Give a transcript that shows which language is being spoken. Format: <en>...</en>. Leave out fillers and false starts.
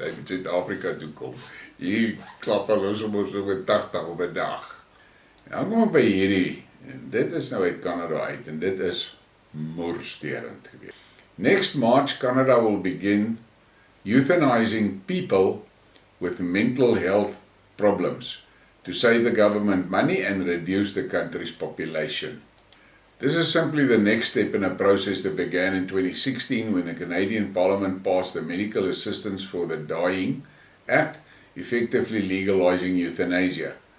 <af>Hy moet Suid-Afrika toe kom. Hier klap hulle sommer so met 80 op 'n dag. Nou kom ek by hierdie. En dit is nou uit Kanada uit en dit is moersterend geweest.</af> <en>Next March, Canada will begin euthanizing people with mental health problems to save the government money and reduce the country's population. This is simply the next step in a process that began in 2016 when the Canadian Parliament passed the Medical Assistance for the Dying Act, effectively legalizing euthanasia.</en>